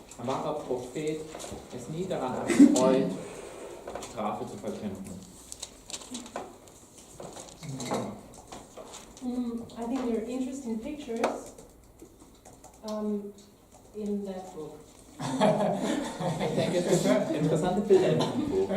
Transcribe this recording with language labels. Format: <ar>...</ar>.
<de>Ein wahrer Prophet ist nie daran erfreut, Strafe zu verkünden.</de> <en>I think there are interesting pictures in that book.</en> <de>Ich denke, es sind interessante Bilder in diesem Buch.</de>